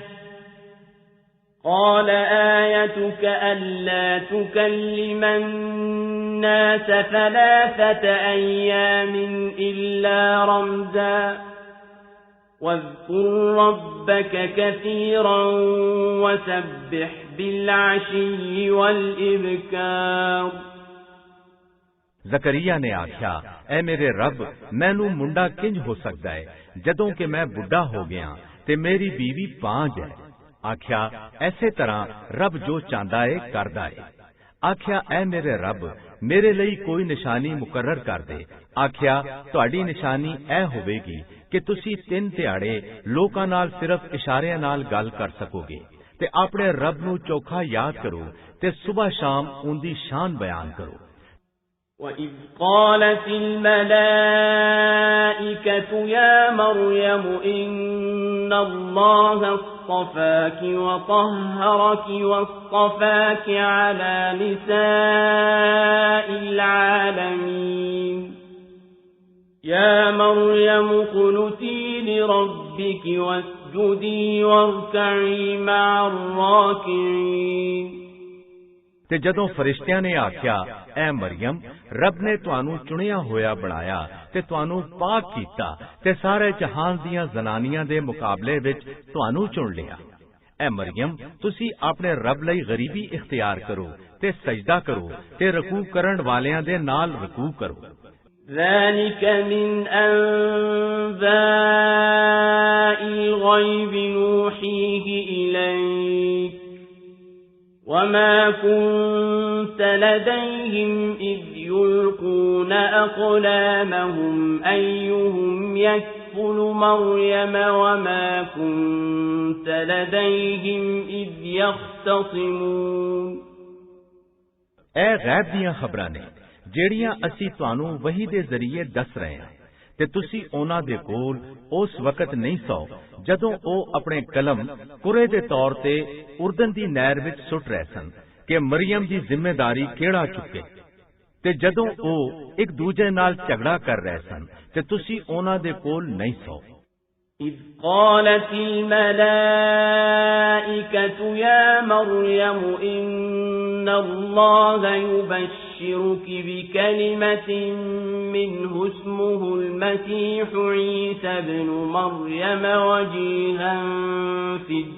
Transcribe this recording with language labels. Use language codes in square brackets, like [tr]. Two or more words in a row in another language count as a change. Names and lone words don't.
[ar] قال آيتك ألا تكلم الناس 3 أيام إلا رمزا واذكر ربك كثيرا وسبح بالعشي والإبكار۔ [pa] ਜ਼ਕਰੀਆ ਨੇ ਆਖਿਆ, ਐ ਮੇਰੇ ਰੱਬ, ਮੈਨੂੰ ਮੁੰਡਾ ਕਿੰਜ ਹੋ ਸਕਦਾ ਹੈ ਜਦੋਂ ਕਿ ਮੈਂ ਬੁੱਢਾ ਹੋ ਗਿਆ ਤੇ ਮੇਰੀ ਬੀਵੀ ਪਾਂਝ ਹੈ। ਆਖਿਆ, ਐਸੇ ਤਰ੍ਹਾਂ ਰੱਬ ਜੋ ਚਾਹੁੰਦਾ ਹੈ ਕਰਦਾ ਹੈ। ਆਖਿਆ, ਐ ਮੇਰੇ ਰੱਬ, ਮੇਰੇ ਲਈ ਕੋਈ ਨਿਸ਼ਾਨੀ ਮੁਕਰਰ ਕਰ ਦੇ। ਆਖਿਆ, ਤੁਹਾਡੀ ਨਿਸ਼ਾਨੀ ਇਹ ਹੋਵੇਗੀ ਕਿ ਤੁਸੀਂ 3 ਦਿਹਾੜੇ ਲੋਕਾਂ ਨਾਲ ਸਿਰਫ਼ ਇਸ਼ਾਰਿਆਂ ਨਾਲ ਗੱਲ ਕਰ ਸਕੋਗੇ ਤੇ ਆਪਣੇ ਰੱਬ ਨੂੰ ਚੋਖਾ ਯਾਦ ਕਰੋ ਤੇ ਸੁਬ੍ਹਾ ਸ਼ਾਮ ਉਨਦੀ ਸ਼ਾਨ ਬਿਆਨ ਕਰੋ। [ar] وَإِذْ قَالَتِ الْمَلَائِكَةُ يَا مَرْيَمُ إِنَّ اللَّهَ اصْطَفَاكِ وَطَهَّرَكِ وَاصْطَفَاكِ عَلَى نِسَاءِ الْعَالَمِينَ يَا مَرْيَمُ اقْنُتِي لِرَبِّكِ وَاسْجُدِي وَارْكَعِي مَعَ الرَّاكِعِينَ। [pa] ਤੇ ਜਦੋਂ ਫ਼ਰਿਸ਼ਤਿਆਂ ਨੇ ਆਖਿਆ, ਐ ਮਰੀਅਮ, ਰੱਬ ਨੇ ਤੁਹਾਨੂੰ ਚੁਣਿਆ ਹੋਇਆ ਬਣਾਇਆ ਤੇ ਤੁਹਾਨੂੰ ਪਾਕ ਕੀਤਾ ਤੇ ਸਾਰੇ ਜਹਾਨ ਦੀਆਂ ਜ਼ਨਾਨੀਆਂ ਦੇ ਮੁਕਾਬਲੇ ਵਿੱਚ ਤੁਹਾਨੂੰ ਚੁਣ ਲਿਆ। ਐ ਮਰੀਅਮ, ਤੁਸੀਂ ਆਪਣੇ ਰੱਬ ਲਈ ਗ਼ਰੀਬੀ ਇਖ਼ਤਿਆਰ ਕਰੋ ਤੇ ਸਜਦਾ ਕਰੋ ਤੇ ਰੁਕੂ ਕਰਨ ਵਾਲੀਆਂ ਦੇ ਨਾਲ ਰੁਕੂ ਕਰੋ। [ar] ذَلِكَ مِنْ أَنْبَاءِ الْغَيْبِ نُوحِيهِ إِلَيْكَ وَمَا كُنْتَ لَدَيْهِمْ إِذْ يُلْقُونَ أَقْلَامَهُمْ أَيُّهُمْ يَكْفُلُ مَرْيَمَ وَمَا كُنْتَ لَدَيْهِمْ إِذْ يَخْتَصِمُونَ। [pa] ਐ ਗ਼ੈਬ ਦੀਆਂ ਖ਼ਬਰਾਂ ਨੇ ਜਿਹੜੀਆਂ ਅਸੀਂ ਤੁਹਾਨੂੰ ਵਹੀ ਦੇ ਜ਼ਰੀਏ ਦੱਸ ਰਹੇ ਹਾਂ ਤੇ ਤੁਸੀਂ ਉਹਨਾਂ ਦੇ ਕੋਲ ਉਸ ਵਕਤ ਨਹੀਂ ਸੌ ਜਦੋਂ ਉਹ ਆਪਣੇ ਕਲਮ ਕੁਰੇ ਦੇ ਤੌਰ ਤੇ ਉਰਦਨ ਦੀ ਨਹਿਰ ਵਿੱਚ ਸੁੱਟ ਰਹੇ ਸਨ ਕਿ ਮਰੀਮ ਦੀ ਜ਼ਿੰਮੇਵਾਰੀ ਕਿਹੜਾ ਚੁੱਕੇ ਤੇ ਜਦੋਂ ਉਹ ਇੱਕ ਦੂਜੇ ਨਾਲ ਝਗੜਾ ਕਰ ਰਹੇ ਸਨ ਤੇ ਤੁਸੀਂ ਉਹਨਾਂ ਦੇ ਕੋਲ ਨਹੀਂ ਸੌ। [ar] إذ قالت الملائكة يا مريم إن الله يبشرك بكلمة منه اسمه المسيح عيسى بن مريم وجيها في